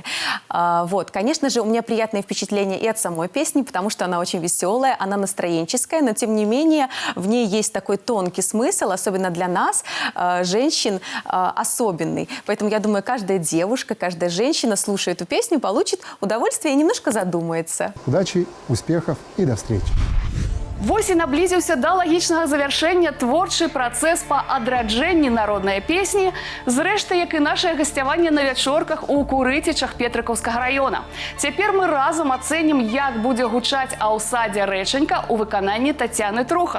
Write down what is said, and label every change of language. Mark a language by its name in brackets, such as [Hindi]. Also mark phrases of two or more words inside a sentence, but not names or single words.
[Russian] Вот, конечно же, у меня приятное впечатление и от самой песни, потому что она очень веселая, она настроенческая, но тем не менее в ней есть такой тонкий смысл, особенно для нас, женщин, особенный. Поэтому я думаю, каждая девушка, каждая женщина, слушая эту песню, получит удовольствие и немножко задумается. Удачи, успехов и до встречи. [Belarusian] Вось і наблизіўся да лагічнага завяршэння творчы працэс па адраджэнні народнай песні, зрэшты, як і нашае гасцяванне на вячорках у Курыцічах Петрыкаўскага раёна. Цяпер мы разам ацэнім, як будзе гучаць «А ў садзе рэчанька» у выкананні Тацяны Трухан.